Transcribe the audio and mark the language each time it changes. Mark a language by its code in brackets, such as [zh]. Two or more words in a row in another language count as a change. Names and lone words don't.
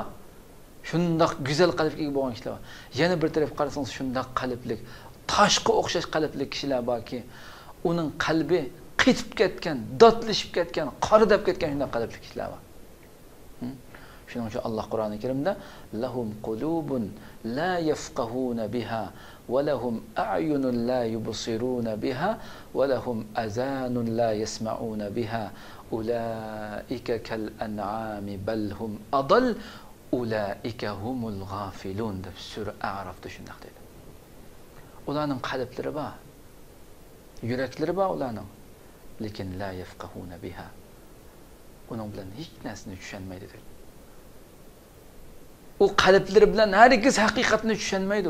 [uz] Shundoq go'zal qalbga ega bo'lgan kishilar bor. Yana bir taraf qarasangiz shundoq qalblik, toshga o'xshash qalbli kishilar borki, uning qalbi qitib ketgan, dotlashib ketgan, qoridab ketgan shunday qalbli kishilar bor. Shuning uchun Alloh Qur'oni Karimda [ar] لهم قلوب لا يفقهون بها ولهم أعين لا يبصرون بها ولهم آذان لا يسمعون بها أولئك كالأنعام بل هم أضل أولئك هم الغافلون [uz] deb sura A'rofda shunday deydi. Ularning qalblari bor, yuraklari bor ularning. Lekin [ar] لا يفقهون بها. [uz] Uning bilan hech narsani tushunmaydi dedi. U qalblari bilan hargiz haqiqatni tushunmaydi.